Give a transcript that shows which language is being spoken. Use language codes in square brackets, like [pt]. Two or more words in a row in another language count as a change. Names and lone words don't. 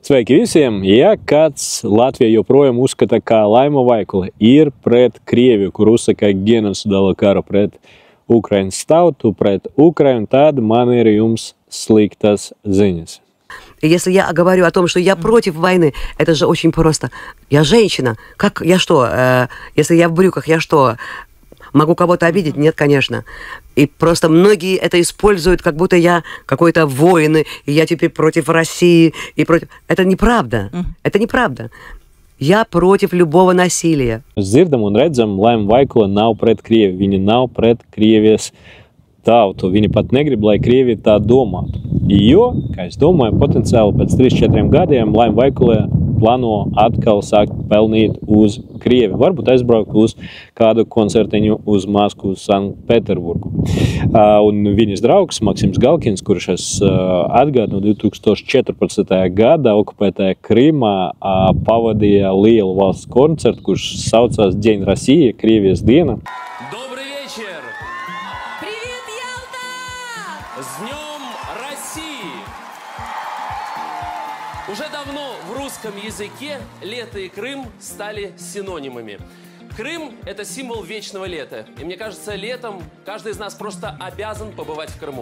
[lv] Sveiki visiem! Ja kāds Latvijā joprojām uzskata, ka Laima Vaikule ir pret Krieviju, kur uzsaka genocīda karu pret Ukrainas tautu, pret Ukrainu, tad man ir jums sliktas ziņas. [ru] Если я говорю о том, что я против войны, это же очень просто. Я женщина. Как я что? Если я в брюках, я что? Могу кого-то обидеть? Нет, конечно. И просто многие это используют, как будто я какой-то воин, и я теперь против России. И против... Это неправда. Это неправда. Я против любого насилия. [lv] Dzirdam un redzam, Laima Vaikule nav pret Krieviju. Viņa nav pret Krievijas tautu. Viņa pat negrib, lai Krievija tā domātu. Jo, kā es domāju, potenciāli pēc 3-4 gadiem Laima Vaikule plāno atkal sākt pelnīt uz Krieviju. Varbūt aizbraukt uz kādu koncertiņu uz Maskavu, Sanktpēterburgu. Un viņas draugs Maksims Galkins, kurš es atgādinu 2014. gada okupētajā Krimā, pavadīja lielu valsts koncertu, kurš saucās [ru] День России, [lv] Krievijas diena. [ru] Добрый вечер! Привет, Ялта! С Днем России! Уже давно в русском языке лето и Крым стали синонимами. Крым – это символ вечного лета. И мне кажется, летом каждый из нас просто обязан побывать в Крыму.